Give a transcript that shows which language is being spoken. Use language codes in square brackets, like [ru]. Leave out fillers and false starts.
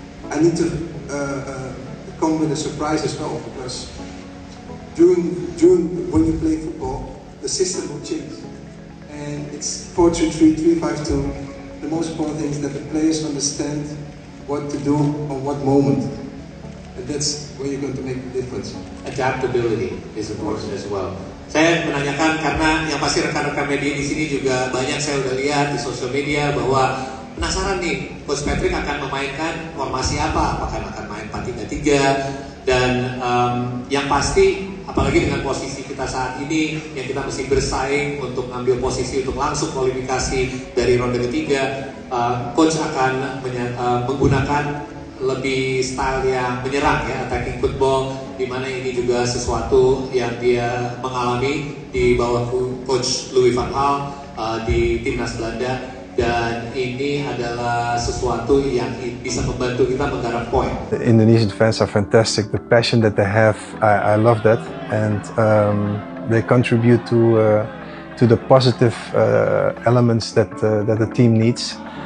[en] I need to come with a surprise as well, because during when you play football, the system will change, and it's 4-3-3, 3-5-2. The most important thing is that the players understand what to do on what moment. And that's where you're going to make the difference. Adaptability is important as well. [id] Saya menanyakan karena yang pasti rekan-rekan media di sini juga banyak saya udah lihat di sosial media bahwa penasaran nih, Coach Patrick akan memainkan formasi apa? Apakah akan main 4-3-3? Dan yang pasti, apalagi dengan posisi kita saat ini yang kita mesti bersaing untuk ambil posisi untuk langsung kualifikasi dari ronde ketiga, Coach akan menggunakan lebih style yang menyerang ya, [en] attacking football, [id] di mana ini juga sesuatu yang dia mengalami di bawah Coach Louis van Gaal di timnas Belanda, dan ini adalah sesuatu yang bisa membantu kita menggarap poin. [en] The Indonesian fans are fantastic. The passion that they have, I love that, and they contribute to the positive elements that the team needs.